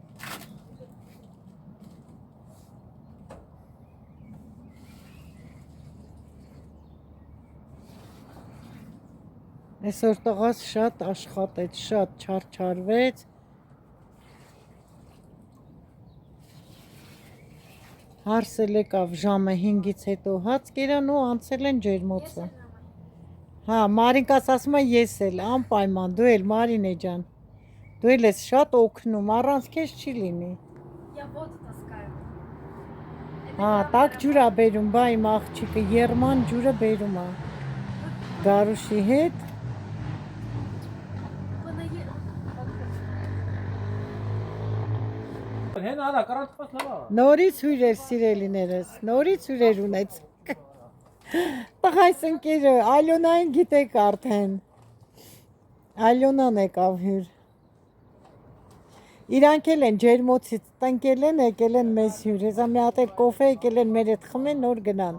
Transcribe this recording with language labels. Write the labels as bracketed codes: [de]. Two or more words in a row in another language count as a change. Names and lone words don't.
[hy] Այսօր տղաս շատ աշխատեց, շատ չարչարվեց։ Հարսել եկավ ժամը 5-ից հետո հաց կերան ու անցել են ջերմոցը։ Հա, Մարինկաս ասում է ես էլ, անպայման, դու էլ Մարինե ջան։ Դու էլ ես շատ օգնում, առանց քեզ չի լինի։ [ru] Я воду таскаю. [hy] Հա, տաք ջուր ա բերում, բա իմ աղջիկը Երման ջուրը բերում ա։ Գարուշի հետ։ Հեն արա, կարանտված լավա։ Նորից հյուրեր սիրելիներս, նորից հյուրեր ունեցեք։ Տղայս ընկերը, Ալյոնային գիտեք արդեն։ Ալյոնան եկավ հյուր։ Իրանք էլ են ջերմոցից տնկել են, եկել են մեզ հյուր։ Հեսա մի հատ էլ կոֆե եկել են մեր հետ խմեն, նոր գնան։